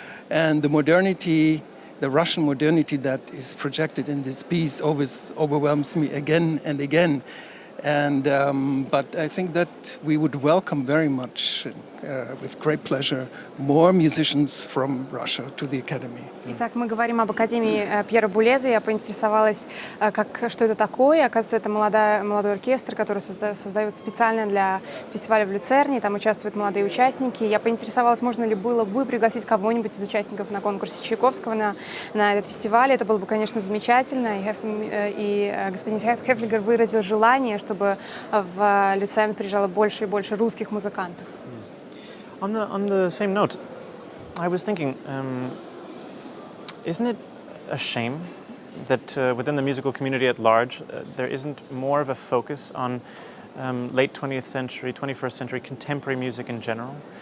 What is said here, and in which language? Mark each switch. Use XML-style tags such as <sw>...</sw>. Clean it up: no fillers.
<en>And the modernity, the Russian modernity that is projected in this piece always overwhelms me again and again. And but I think that we would welcome very much, with great pleasure, more musicians from Russia to the Academy.</en> <ru>Итак, мы говорим об Академии Пьера Bouleza. Я поинтересовалась, что это такое. Оказывается, это молодой оркестр, который создают специально для фестиваля в Люцерне. Там участвуют молодые участники. Я поинтересовалась, можно ли было бы пригласить кого-нибудь из участников на конкурсе Чайковского на этот фестиваль. Это было бы, конечно, замечательно. И господин Haefliger выразил желание, чтобы в Люцерн приезжало больше и больше русских музыкантов.</ru> <en>On the same note, I was thinking, isn't it a shame that within the musical community at large, there isn't more of a focus on late 20th century, 21st century contemporary music in general?</en>